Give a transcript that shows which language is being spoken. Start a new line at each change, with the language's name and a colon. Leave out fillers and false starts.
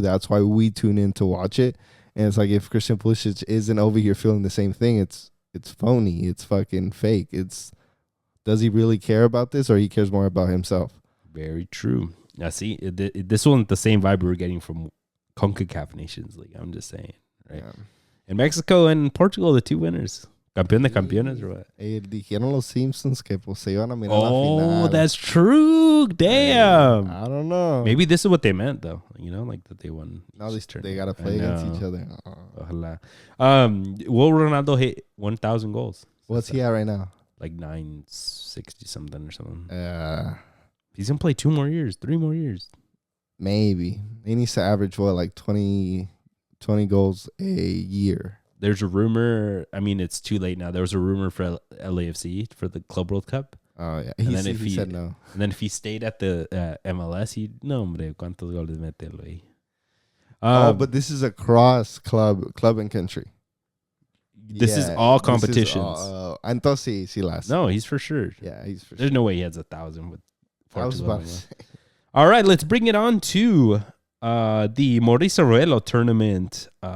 English: That's why we tune in to watch it. And it's like if Christian Pulisic isn't over here feeling the same thing, it's phony. It's fucking fake. It's does he really care about this, or he cares more about himself? Very true. Now, see, this wasn't the same vibe we were getting from CONCACAF Nations League. I'm just saying, right? Yeah. And Mexico and Portugal, the two winners.
Spanish: Campeón de campeones,
English: or what?
Spanish: Dijeron los Simpsons que pues se iban a mirar la final.
English: Oh, that's true. Damn. I don't know. Maybe this is what they meant, though. You know, like that they won. Now they got to play against each other.
Spanish: Ojalá.
English: Will Ronaldo hit 1,000 goals? What's he at right now? Like 960 something or something. He's going to play 3 more years. Maybe. He needs to average, like 20 goals a year. There's a rumor. I mean, it's too late now. There was a rumor for LAFC for the Club World Cup. Oh, yeah. He said no. And then if he stayed at the MLS,
Spanish: no, hombre, ¿cuántos goles mete, güey?
English: But this is a cross club and country. This is all competitions.
Spanish: Entonces, sí las.
English: No, he's for sure. Yeah, he's for sure. There's no way he has 1,000 with I was about to say. All right, let's bring it on to the Maurice Revello tournament.